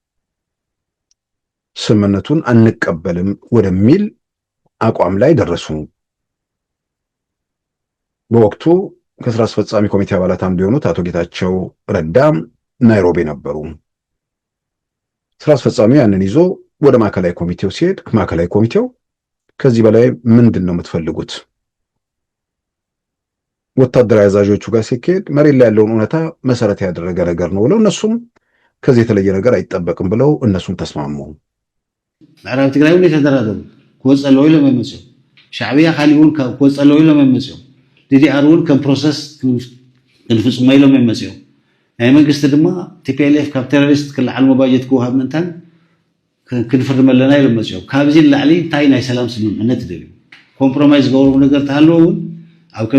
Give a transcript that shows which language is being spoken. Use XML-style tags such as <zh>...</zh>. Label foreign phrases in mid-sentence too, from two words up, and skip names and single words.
<am>ስምምነቱን አንቀበልም ወደሚል አቋም ላይ ደረሱ። በወቅቱ ከስራ አስፈጻሚ ኮሚቴ አባላት አንዱ የሆኑት አቶ ጌታቸው ረዳ ናይሮቢ ነበሩ። ስራ አስፈጻሚው ያንን ይዞ ወደ ማዕከላዊ ኮሚቴው ሲሄድ ማዕከላዊ ኮሚቴው ከዚህ በላይ ምንድን ነው የምትፈልጉት? ወታደራዊ አዛዦቹ ጋር ሲሄድ መሬት ላይ ያለውን እውነታ መሰረት ያደረገ ነገር ነው ብለው እነሱም ከዚህ የተለየ ነገር አይጠበቅም ብለው እነሱም ተስማሙ።</am> <ti>ምዕራብ ትግራይ ሁሉ የተደራደሩ ክወፀለው ኢሎም አይመጽኡ ሻዕብያ ካሊኡን ክወፀለው ኢሎም አይመጽኡ ዲዲአር እውን ከም ፕሮሰስ ክንፍጽሞ ኢሎም አይመጽኡ ናይ መንግስቲ ድማ ቲፒኤልኤፍ ካብ ቴሮሪስት ክልዓል ባጀት ክውሃብ ምንታን ክንፍርም ኣለና ኢሎም መጽኡ ካብዚ ላዕሊ እንታይ ናይ ሰላም ስምምዕነት ይደልዩ ኮምፕሮማይዝ ገበሩ ነገር ተሃለዎ እውን ኣብ ከም</ti>